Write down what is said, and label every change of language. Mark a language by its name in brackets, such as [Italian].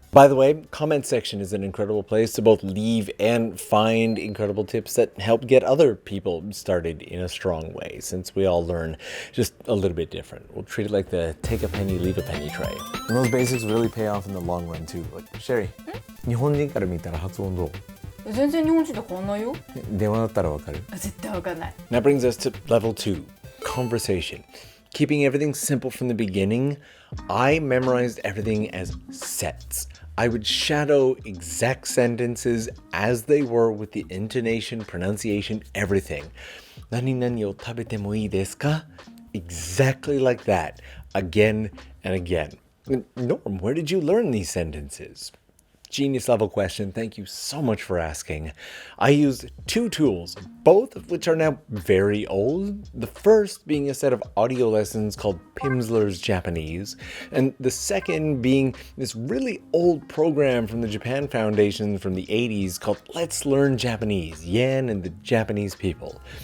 [English] By the way, comment section is an incredible place to both leave and find incredible tips that help get other people started in a strong way, since we all learn just a little bit different. We'll treat it like the take a penny, leave a penny tray. And those basics really pay off in the long run too. Like, Sherry, [Japanese] 日本人から見たら発音どう？全然日本人と変わんないよ。電話だったらわかる？絶対わかんない。 [English] That brings us to level 2, conversation. Keeping everything simple from the beginning, I memorized everything as sets. I would shadow exact sentences as they were with the intonation, pronunciation, everything. [Japanese] 何々を食べてもいいですか? [English] Exactly like that, again and again. Norm, where did you learn these sentences? Genius level question. Thank you so much for asking. I used 2 tools, both of which are now very old. The first being a set of audio lessons called Pimsleur's Japanese, and the second being this really old program from the Japan Foundation from the 80s called Let's Learn Japanese, Yan and the Japanese People.